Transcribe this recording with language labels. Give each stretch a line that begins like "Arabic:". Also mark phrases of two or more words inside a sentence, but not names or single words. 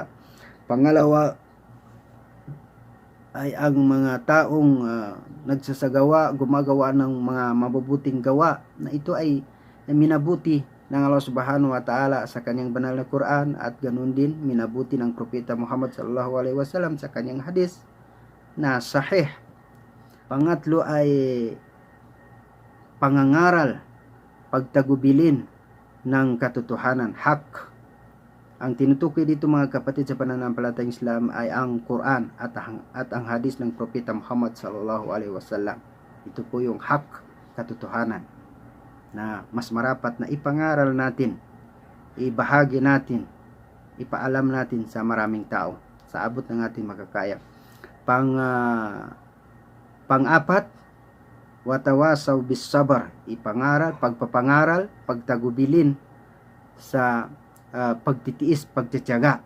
Filipino: Pangalawa ay ang mga taong gumagawa ng mga mabubuting gawa, na ito ay minabuti ng
Arabic: الله سبحانه وتعالى
Filipino: sa kanyang banal na Quran, at ganun din minabuti ng Propeta Muhammad
Arabic: صلى الله عليه وسلم
Filipino: sa kanyang hadis na sahih. Pangatlo ay pangangaral, pagtagubilin ng katotohanan, hak. Ang tinutukoy dito mga kapatid sa pananampalatayang Islam ay ang Quran at ang hadis ng Propeta Muhammad
Arabic: صلى الله عليه وسلم.
Filipino: Ito po yung hak, katotohanan, na mas marapat na ipangaral natin, ibahagi natin, ipaalam natin sa maraming tao sa abot ng ating makakaya. Pang-apat,
Arabic: وتواصوا بالصبر,
Filipino: ipangaral, pagpapangaral, pagtagubilin sa pagtitiis, pagtitiyaga.